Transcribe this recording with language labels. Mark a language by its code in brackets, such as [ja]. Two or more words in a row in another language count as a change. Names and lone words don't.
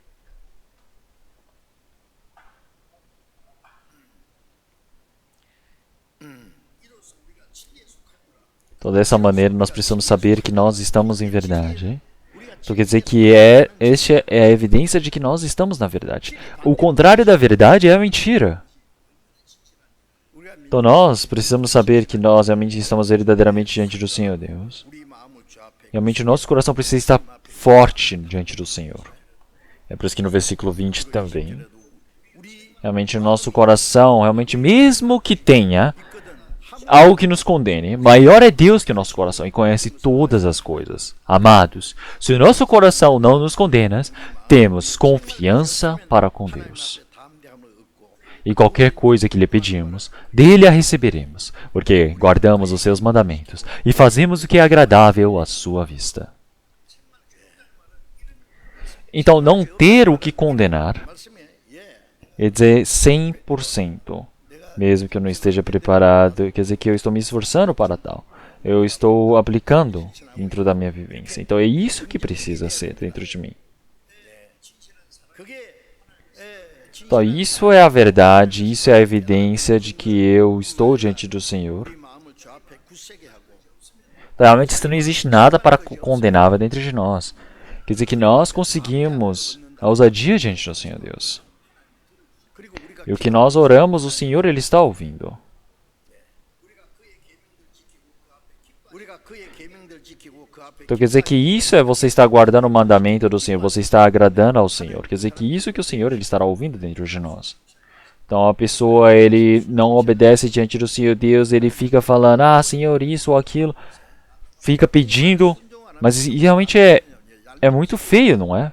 [pt] Então, dessa maneira, nós precisamos saber que nós estamos em verdade. Então, quer dizer que esta é a evidência de que nós estamos na verdade. O contrário da verdade é a mentira. [ko] 우리가 [pt] Então, nós precisamos saber que nós realmente estamos verdadeiramente diante do Senhor Deus. [ko] 우리 마음을 주 앞에 [pt] Realmente o nosso coração precisa estar forte diante do Senhor. É por isso que no versículo 20 também, [ko] 우리 [pt] realmente o nosso coração, realmente mesmo que tenha algo que nos condene, maior é Deus que o nosso coração e conhece todas as coisas. Amados, se o nosso coração não nos condena, temos confiança para com Deus. [ko] 담대함을 얻고 [pt] E qualquer coisa que lhe pedimos, dele a receberemos, porque guardamos os seus mandamentos e fazemos o que é agradável à sua vista. Então, não ter o que condenar, [ko] 말씀에 [pt] quer dizer 100%. Mesmo que eu não esteja preparado, quer dizer que eu estou me esforçando para tal. Eu estou aplicando dentro da minha vivência. Então, é isso que precisa ser dentro de mim. [ko] 그게 [pt] Então, isso é a verdade, isso é a evidência de que eu estou diante do Senhor. [ko] 우리 마음을 주 앞에 굳세게 하고 [pt] Então, realmente, isso não existe nada para condenar dentro de nós. Quer dizer que nós conseguimos a ousadia diante do Senhor Deus. [ko] 그리고 우리가 [pt] E o que nós oramos, o Senhor Ele está ouvindo. [ko] 우리가 그의 계명들 지키고 그 앞에 [pt] Então quer dizer que isso é você estar guardando o mandamento do Senhor, você está agradando ao Senhor. Quer dizer que isso que o Senhor ele estará ouvindo dentro de nós. Então a pessoa ele não obedece diante do Senhor Deus, ele fica falando, Senhor, isso ou aquilo, fica pedindo, mas realmente é muito feio, não é?